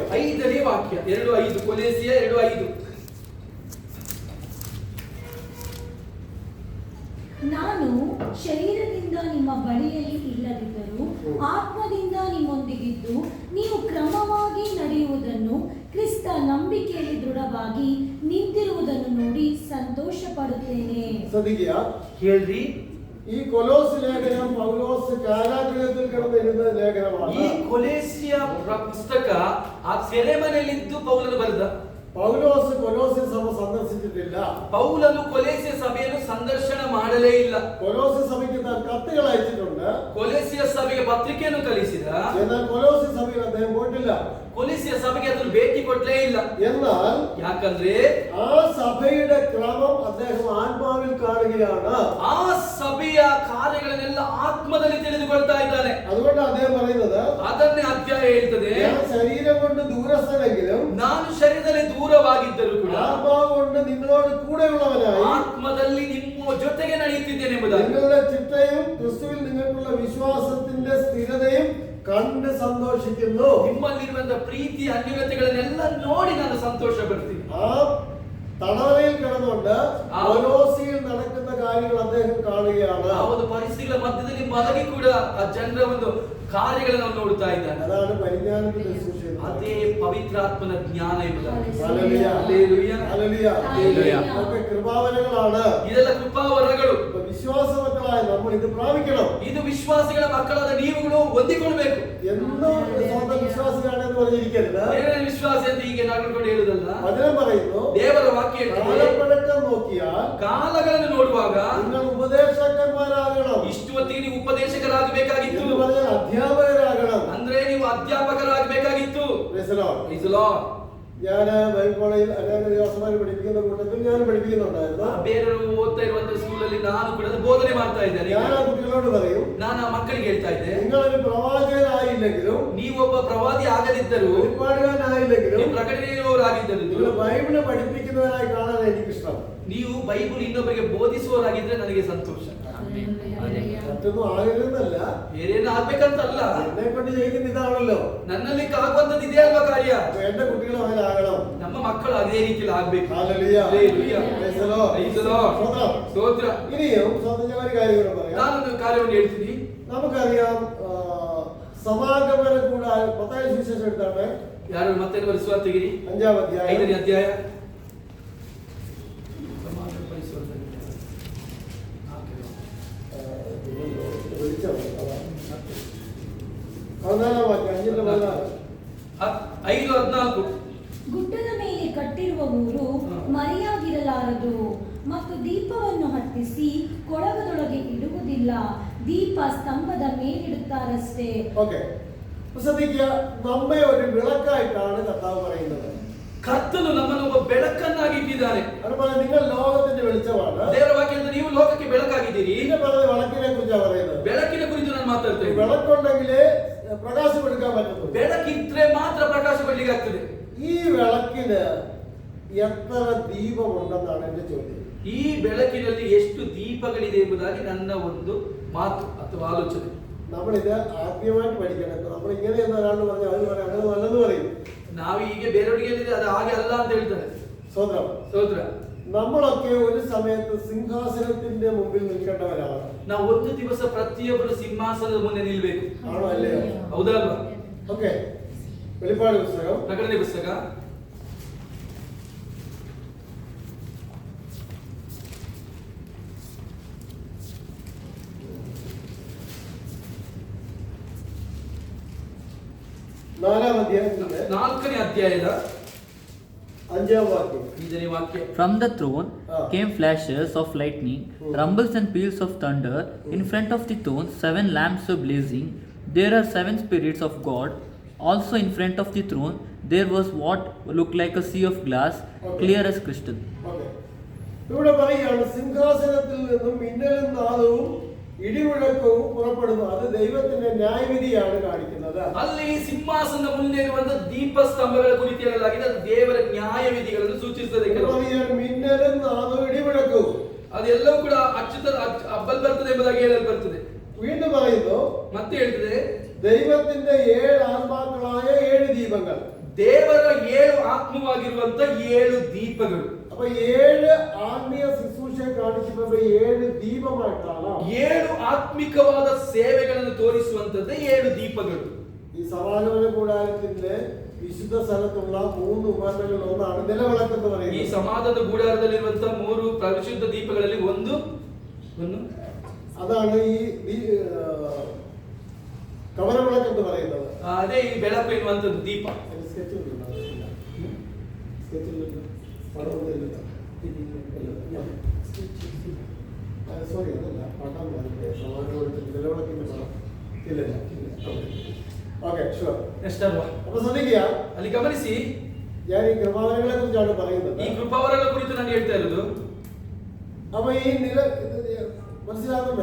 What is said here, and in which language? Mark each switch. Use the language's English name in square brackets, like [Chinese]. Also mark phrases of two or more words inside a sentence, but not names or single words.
[Kannada] 5ನೇ ವಾಕ್ಯ 2:5 ಕೊಲೆಸಿಯ 2:5 ನಾನು ಶರೀರದಿಂದ ನಿಮ್ಮ ಬಳಿಯಲ್ಲಿ ಇಲ್ಲದಿದ್ದರೂ ಆತ್ಮದಿಂದ ನಿಮ್ಮೊಂದಿಗಿದ್ದು ನೀವು ಕ್ರಮವಾಗಿ ನಡೆಯುವುದನ್ನು ಕ್ರಿಸ್ತ ನಂಬಿಕೆಯಲ್ಲಿ ದೃಢವಾಗಿ ನಿಂತಿರುವುದನ್ನು ನೋಡಿ ಸಂತೋಷ ಪಡುತ್ತೇನೆ. [Malayalam] ശ്രദ്ധിക്കുക, [Kannada] ಹೇಳ್ರಿ, [Malayalam] ഈ കൊലോസ് ലേഖനം പൗലോസ് കാരാഗൃഹത്തിൽ കിടന്ന് എഴുതുന്ന ലേഖനമാണ്. [Kannada] ಈ ಕೊಲೆಸಿಯ ಪುಸ್ತಕ ಆ ಸೆರೆಮನೆಯಲ್ಲಿದ್ದು ಪೌಲನು ಬರೆದ. [Malayalam] പൗലോസ് കൊലോസ്യ സഭ സന്ദർശിച്ചിട്ടില്ല. [Kannada] ಪೌಲನು ಕೊಲೆಸಿಯ ಸಭೆಯನ್ನು ಸಂದರ್ಶನ ಮಾಡಲೇ ಇಲ್ಲ. [Malayalam] കൊലോസ്യ സഭയ്ക്ക് താൻ കത്തുകൾ അയച്ചിട്ടുണ്ട്. [Kannada] ಕೊಲೆಸಿಯ ಸಭೆಗೆ ಪತ್ರಿಕೆಯನ್ನು ಕಳಿಸಿದ. [Malayalam] എന്നാൽ കൊലോസ്യ സഭയിൽ അദ്ദേഹം പോയിട്ടില്ല. [Kannada] ಕೊಲೆಸಿಯ ಸಭೆಗೆ ಅದನ್ನು ಭೇಟಿ ಕೊಡ್ಲೇ ಇಲ್ಲ. [Malayalam] എന്നാൽ [Kannada] ಯಾಕಂದ್ರೆ [Malayalam] ആ സഭയുടെ ക്രമം അദ്ദേഹം ആത്മാവിൽ കാണുകയാണ്. [Kannada] ಆ ಸಭೆಯ ಕಾರ್ಯಗಳನ್ನೆಲ್ಲ ಆತ್ಮದಲ್ಲಿ ತಿಳಿದುಕೊಳ್ತಾ ಇದ್ದಾನೆ. [Malayalam] അതുകൊണ്ട് അദ്ദേഹം പറയുന്നത്, [Kannada] ಅದನ್ನೇ ಅಧ್ಯಾಯ ಹೇಳ್ತದೆ, [Malayalam] ഞാൻ ശരീരം കൊണ്ട് ദൂരസ്ഥനെങ്കിലും [Kannada] ನಾನು ಶರೀರದಲ್ಲಿ ದೂರವಾಗಿದ್ದರೂ ಕೂಡ [Malayalam] ആത്മാവ് കൊണ്ട് നിങ്ങളോട് കൂടെയുള്ളവനായി [Kannada] ಆತ್ಮದಲ್ಲಿ ನಿಮ್ಮ ಜೊತೆಗೆ ನಡೆಯುತ್ತಿದ್ದೇನೆ ಎಂಬುದಾಗಿ. [Malayalam] നിങ്ങളുടെ ചിട്ടയും ക്രിസ്തുവിൽ നിങ്ങൾക്കുള്ള വിശ്വാസത്തിന്റെ സ്ഥിരതയും കണ്ട് സന്തോഷിക്കുന്നു. [Kannada] ನಿಮ್ಮಲ್ಲಿರುವಂತಹ ಪ್ರೀತಿ ಅನ್ಯೋನ್ಯತೆಗಳನ್ನೆಲ್ಲ ನೋಡಿ ನಾನು ಸಂತೋಷ ಪಡ್ತೀನಿ. [Malayalam] ആ തടവറയിൽ കിടന്നുകൊണ്ട് കൊലോസിയിൽ നടക്കുന്ന കാര്യങ്ങൾ അദ്ദേഹം കാണുകയാണ്. [Kannada] ಆ ಒಂದು ಪರಿಸ್ಥಿತಿಗಳ ಮಧ್ಯದಲ್ಲಿ ಮಲಗಿ ಕೂಡ ಆ ಜನರ ಒಂದು ಕಾರ್ಯಗಳನ್ನು ನಾವು ನೋಡ್ತಾ ಇದ್ದಾನೆ. [Malayalam] അതാണ് പരിജ്ഞാനത്തിന്റെ ശുശ്രൂഷ. [Kannada] ಅದೇ ಪವಿತ್ರಾತ್ಮನ ಜ್ಞಾನ ಎಂಬುದಾಗಿ. [Malayalam] ഹല്ലേലൂയ. ഹല്ലേലൂയ. ഹല്ലേലൂയ. ഹല്ലേലൂയ. ഇതൊക്കെ കൃപാവരങ്ങളാണ്. [Kannada] ಇದೆಲ್ಲ ಕೃಪಾವರಗಳು. [Malayalam] ഇപ്പൊ വിശ്വാസമക്കളായ നമ്മൾ ഇത് പ്രാപിക്കണം. [Kannada] ಇದು ವಿಶ್ವಾಸಿಗಳ ಮಕ್ಕಳಾದ ನೀವುಗಳು ಹೊಂದಿಕೊಳ್ಬೇಕು. [Malayalam] എന്നും സ്വന്തം വിശ്വാസിയാണെന്ന് പറഞ്ഞിരിക്കരുത്. [Kannada] ಬೇರೆ ವಿಶ್ವಾಸ ಅಂತ ಹೀಗೆ ನಡ್ಕೊಂಡು ಹೇಳುದಲ್ಲ. [Malayalam] വചനം പറയുന്നു, [Kannada] ದೇವರ ವಾಕ್ಯ ಹೇಳ್ತದೆ, [Malayalam] കാലപ്പഴക്കം നോക്കിയാൽ [Kannada] ಕಾಲಗಳನ್ನು ನೋಡುವಾಗ [Malayalam] നിങ്ങൾ ഉപദേശകന്മാരാകണം. [Kannada] ಇಷ್ಟು ಹೊತ್ತಿಗೆ ನೀವು ಉಪದೇಶಕರಾಗಬೇಕಾಗಿತ್ತು. [Malayalam] എന്ന് പറഞ്ഞാൽ അധ്യാപകരാകണം. [Kannada] ಅಂದ್ರೆ ನೀವು ಅಧ್ಯಾಪಕರಾಗಬೇಕಾಗಿತ್ತು. [English] Praise the Lord. Praise the Lord. [Malayalam] ഞാൻ ബൈബിൾ കോളേജിൽ അനേക ദിവസമായി പഠിപ്പിക്കുന്ന കൂട്ടത്തിൽ ഞാൻ പഠിപ്പിക്കുന്നുണ്ടായിരുന്നു. [Kannada] ಬೇರೆಯವರು ಓದ್ತಾ ಇರುವಂತ ಸ್ಕೂಲಲ್ಲಿ ನಾನು ಕೂಡ ಬೋಧನೆ ಮಾಡ್ತಾ ಇದ್ದೇನೆ. [Malayalam] ഞാൻ ആ കുട്ടികളോട് പറയും, [Kannada] ನಾನು ಆ ಮಕ್ಕಳಿಗೆ ಹೇಳ್ತಾ ಇದ್ದೆ, [Malayalam] നിങ്ങളൊരു പ്രവാചകനായില്ലെങ്കിലും [Kannada] ನೀವೊಬ್ಬ ಪ್ರವಾದಿ ಆಗದಿದ್ದರೂ, [Malayalam] വെളിപ്പാടുകാരനായില്ലെങ്കിലും [Kannada] ನೀವು ಪ್ರಕಟಣೆಯವರಾಗಿದ್ದರೂ, [Malayalam] നിങ്ങൾ ബൈബിള് പഠിപ്പിക്കുന്നവരായി കാണാൻ എനിക്കിഷ്ടം. [Kannada] ನೀವು ಬೈಬಲ್ ಇನ್ನೊಬ್ಬರಿಗೆ ಬೋಧಿಸುವವರಾಗಿದ್ರೆ ನನಗೆ ಸಂತೋಷ. [Malayalam] മറ്റൊന്നും ആകരുതെന്നല്ല, [Kannada] ಬೇರೇನು ಆಗ್ಬೇಕಂತಲ್ಲ, [Malayalam] എന്നെ കൊണ്ട് ചെയ്യുന്ന ഇതാണല്ലോ. [Kannada] ನನ್ನಲ್ಲಿ ಆಗುವಂತದ್ದು ಇದೇ ಅಲ್ವಾ ಕಾರ್ಯ. [Malayalam] അപ്പൊ എന്റെ കുട്ടികളും അങ്ങനെ ആകണം. [Kannada] ನಮ್ಮ ಮಕ್ಕಳು ಅದೇ ರೀತಿಯಲ್ಲಿ ಆಗ್ಬೇಕು. [Malayalam] ഹല്ലേലൂയ. ഹല്ലേലൂയ. [English] Praise the Lord. Praise the Lord. [Malayalam] സ്തോത്രം. [Kannada] ಸ್ತೋತ್ರ. [Malayalam] ഇനിയും സ്വന്തം ഒരു കാര്യം കൂടെ പറയാം. [Kannada] ನಾನೊಂದು ಕಾರ್ಯವನ್ನು ಹೇಳ್ತೀನಿ. [Malayalam] നമുക്കറിയാം, സമാഗമന കൂടാതെ മത്തായി സുവിശേഷം എടുത്താണ് [Kannada] ಯಾರು ಮತ್ತೆ ಬರೆಸುವ ತೆಗಿರಿ [Malayalam] 5-ാം അധ്യായം [Kannada] 5ನೇ ಅಧ್ಯಾಯ. [Malayalam] 14-ാം വാക്യം 5-ന്റെ [Kannada] 5:14. ಗುಡ್ಡದ ಮೇಲೆ ಕಟ್ಟಿರುವ ಊರು ಮರೆಯಾಗಿರಲಾರದು ಮತ್ತು ದೀಪವನ್ನು ಹತ್ತಿಸಿ ಕೊಳಗದೊಳಗೆ ಇಡುವುದಿಲ್ಲ, ದೀಪ ಸ್ತಂಭದ ಮೇಲಿಡುತ್ತಾರಷ್ಟೇ. [Malayalam] ഓക്കെ, ശ്രദ്ധിക്കുക, നമ്മെ ഒരു വിളക്കായിട്ടാണ് കർത്താവ് പറയുന്നത്. [Kannada] ಕರ್ತನು ನಮ್ಮನ್ನು ಒಬ್ಬ ಬೆಳಕನ್ನಾಗಿ ಇಟ್ಟಿದ್ದಾನೆ. [Malayalam] അതുപോലെ നിങ്ങൾ ലോകത്തിന്റെ വെളിച്ചമാണ്. [Kannada] ದೇವರ ವಾಕ್ಯದಿಂದ ನೀವು ಲೋಕಕ್ಕೆ ಬೆಳಕಾಗಿದ್ದೀರಿ. [Malayalam] പിന്നെ പറഞ്ഞ വിളക്കിനെ കുറിച്ചാണ് പറയുന്നത്. [Kannada] ಬೆಳಕಿನ ಕುರಿತು ನಾನು ಮಾತಾಡ್ತಾ ಇದ್ದೀನಿ. [Malayalam] വിളക്കുണ്ടെങ്കിലേ പ്രകാശം എടുക്കാൻ പറ്റുള്ളൂ. [Kannada] ಬೆಳಕಿದ್ರೆ ಮಾತ್ರ ಪ್ರಕಾಶ ಪಡ್ಲಿಕ್ಕೆ ಆಗ್ತದೆ. [Malayalam] ഈ വിളക്കിന് എത്ര ദീപമുണ്ടെന്നാണ് എന്റെ ചോദ്യം. [Kannada] ಈ ಬೆಳಕಿನಲ್ಲಿ ಎಷ್ಟು ದೀಪಗಳಿದೆ ಎಂಬುದಾಗಿ ನನ್ನ ಒಂದು ಮಾತು ಅಥವಾ ಆಲೋಚನೆ. [Malayalam] നമ്മളിത് ആദ്യമായിട്ട് പഠിക്കണം. നമ്മൾ ഇങ്ങനെ എന്ന ഒരാൾ പറഞ്ഞാൽ അത് പറയാം, അങ്ങനെ നല്ലത് പറയും. [Kannada] ನಾವು ಹೀಗೆ ಬೇರೆಯವರಿಗೆ ಹೇಳಿದ್ರೆ ಅದು ಹಾಗೆ ಅಲ್ಲ ಅಂತ ಹೇಳ್ತಾರೆ. [Malayalam] സ്വന്തം [Kannada] ಸ್ತೋತ್ರ. [Malayalam] നമ്മളൊക്കെ ഒരു സമയത്ത് സിംഹാസനത്തിന്റെ മുമ്പിൽ നിൽക്കേണ്ടവരാണ്. [Kannada] ನಾವು ಒಂದು ದಿವಸ ಪ್ರತಿಯೊಬ್ಬರು ಸಿಂಹಾಸನದ ಮುಂದೆ ನಿಲ್ಬೇಕು. [Malayalam] ആണോ അല്ലയോ? [Kannada] ಹೌದಲ್ವಾ? [Malayalam] ഓക്കെ, വെളിപ്പാട് പുസ്തകം [Kannada] ಪ್ರಕಟಣೆ ಪುಸ್ತಕ [Malayalam] 4-ാം അധ്യായത്തിന്റെ [Kannada] 4ನೇ ಅಧ್ಯಾಯದ [Malayalam] 5-ാം വാക്യം. [Kannada] 5ನೇ ವಾಕ್ಯ. [English] From the throne came flashes of lightning, rumbles and peals of thunder. In front of the throne 7 lamps were blazing. There are 7 spirits of God. Also in front of the throne there was what looked like a sea of glass, clear as crystal. [Malayalam] ഓക്കെ, ഇവിടെ പറയുകയാണ് സിംഹാസനത്തിൽ നിന്നും മിന്നലും നാദവും ഇടിമുഴക്കവും പുറപ്പെടുന്നു. അത് ദൈവത്തിന്റെ ന്യായവിധിയാണ് കാണിക്കുന്നത്. [Kannada] ಅಲ್ಲಿ ಸಿಂಹಾಸನದ ಮುಂದೆ ಇರುವಂತ ದೀಪಸ್ತಂಭಗಳ ಕುರಿತು ಹೇಳಲಾಗಿದೆ, ಅದು ದೇವರ ನ್ಯಾಯವಿಧಿಗಳನ್ನು ಸೂಚಿಸುತ್ತದೆ. [Malayalam] മിന്നലും നാദവും ഇടിമുഴക്കവും [Kannada] ಅದೆಲ್ಲವೂ ಕೂಡ ಅಬ್ಬಲ್ ಬರ್ತದೆ ಎಂಬುದಾಗಿ ಹೇಳಲ್ಪಡುತ್ತದೆ. [Malayalam] വീണ്ടും പറയുന്നു, [Kannada] ಮತ್ತೆ ಹೇಳ್ತದೆ, [Malayalam] ദൈവത്തിന്റെ 7 ആത്മാക്കളായ 7 ദീപങ്ങൾ. [Kannada] ದೇವರ 7 ಆತ್ಮವಾಗಿರುವಂತ 7 ದೀಪಗಳು. [Malayalam] അപ്പൊ 7 ആത്മീയ ശുശ്രൂഷ കാണിക്കുന്നത് 7 ദീപമായിട്ടാണ്. [Kannada] 7 ಆತ್ಮಿಕವಾದ ಸೇವೆಗಳನ್ನು ತೋರಿಸುವಂತದ್ದೇ 7 ದೀಪಗಳು. [Malayalam] ഈ സമാഗമന കൂടാരത്തിന്റെ വിശുദ്ധ സ്ഥലത്തുള്ള 3 ഉപകരണങ്ങളിൽ ഒന്നാണ് നിലവിളക്കെന്ന് [Kannada] ಈ [Malayalam] പറയുന്നത്. [Kannada] ಸಮಾಧಾನದ ಗುಡಾರದಲ್ಲಿರುವಂತಹ 3 ಪರಿಶುದ್ಧ ದೀಪಗಳಲ್ಲಿ ಒಂದು [Malayalam] അതാണ് ഈ കവരവിളക്കെന്ന് പറയുന്നത്. [Kannada] ಅದೇ ಈ ಬೆಳಕು ಎನ್ನುವಂಥದ್ದು ದೀಪ. [Malayalam] സോറി, അതല്ല പടം സമാഗമനത്തിന്റെ നിലവിളക്കിന്റെ പടം ഇല്ല. [English] okay, sure. [Kannada] ನೆಕ್ಸ್ಟ್ ಅಲ್ವಾ? [Malayalam] അപ്പൊ ശ്രദ്ധിക്കുക, [Kannada] ಅಲ್ಲಿ ಗಮನಿಸಿ, [Malayalam] ഞാൻ ഈ കൃപാവരങ്ങളെ കുറിച്ചാണ് പറയുന്നത്. [Kannada] ಈ ಕೃಪಾವರಗಳ ಕುರಿತು ನಾನು ಹೇಳ್ತಾ ಇರೋದು. [Malayalam] അപ്പൊ ഈ മനസ്സിലാകുന്നുണ്ടോ?